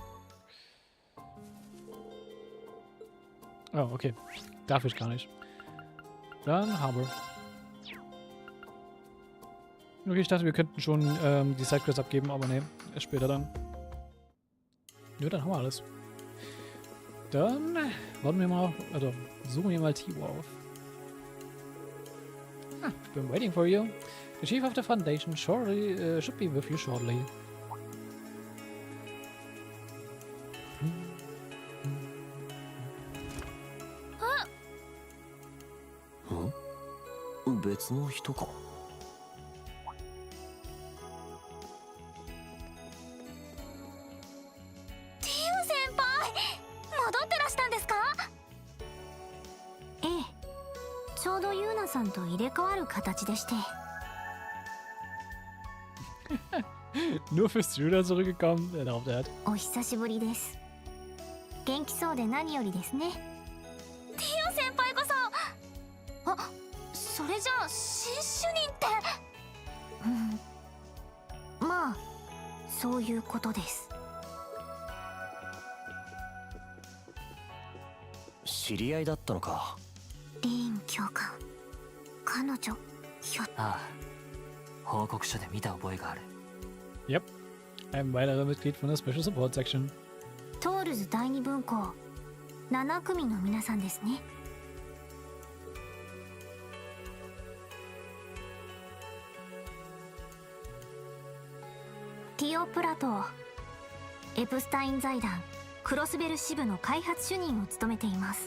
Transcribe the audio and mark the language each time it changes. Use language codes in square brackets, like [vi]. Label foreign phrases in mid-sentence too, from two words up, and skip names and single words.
[de] Oh, okay. Darf ich gar nicht. Dann haben wir. Okay, ich dachte, wir könnten schon die Sidequests abgeben, aber nee, erst später dann. Ja, dann haben wir alles. Dann warten wir mal, also suchen wir mal Tio auf. [en] Ah, I've been waiting for you. The chief of the foundation shortly, should be with you shortly. [ja] Hm? 別の人か。ちょうどユーナさんと入れ替わる形でして。 [de] Nur fürs Schüler zurückgekommen, auf der. [ja] お久しぶりです。元気そうで何よりですね。ティオ先輩こそ。あ、それじゃあ新主任って。まあそういうことです。知り合いだったのか。リーン教官、彼女ひょっ。ああ、報告書で見た覚えがある。 [de] Yep, ein weiterer Mitglied von der [en] Special Support Section. [ja] トールズ第二分校7組の皆さんですね。ティオ・プラトー、エプスタイン財団クロスベル支部の開発主任を務めています。